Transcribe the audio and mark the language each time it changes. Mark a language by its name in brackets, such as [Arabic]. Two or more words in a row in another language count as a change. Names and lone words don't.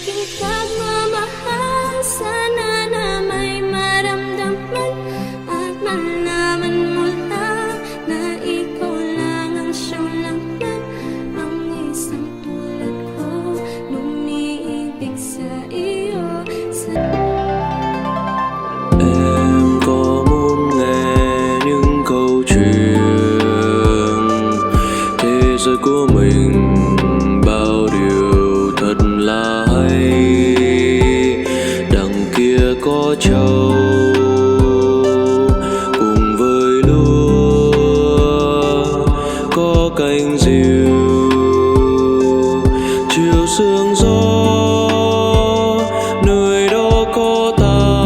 [Filipino] pagmamahal. Sana na may maramdaman at malaman mo lang na ikaw lang ang siyang laman. Ang isang tulad ko lumiibig sa iyo. [Vietnamese] Em có muốn nghe những câu chuyện thế giới của mình bao điều thật là hay. Đằng kia có trâu cùng với lúa, có cánh diều chiều sương gió, nơi đó có ta.